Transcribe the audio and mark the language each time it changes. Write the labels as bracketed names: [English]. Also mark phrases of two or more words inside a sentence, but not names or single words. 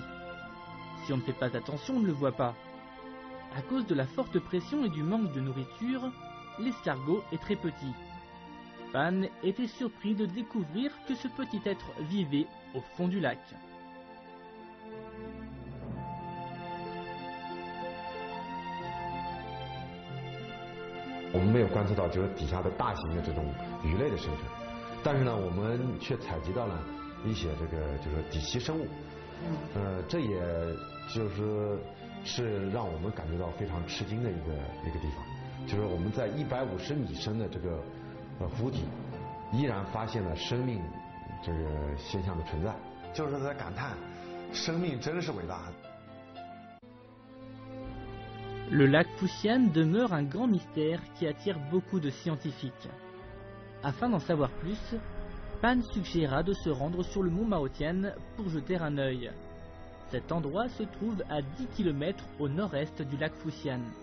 [French] Si on ne fait pas attention, on ne le voit pas. À cause de la forte pression et du manque de nourriture, l'escargot est très petit. Pan était surpris de découvrir que ce petit être vivait au fond du lac. On n'a pas vu [Chinese] 到就是底下的大型的这种鱼类的生存，但是呢，我们却采集到了一些这个就是底栖生物，这也是让我们感觉到非常吃惊的一个地方，就是我们在150米深的这个湖底，依然发现了生命这个现象的存在，就是在感叹生命真是伟大。 [French] Le lac Fuxian demeure un grand mystère qui attire beaucoup de scientifiques. Afin d'en savoir plus, Pan suggéra de se rendre sur le mont Maotian pour jeter un œil. Cet endroit se trouve à 10 km au nord-est du lac Fuxian.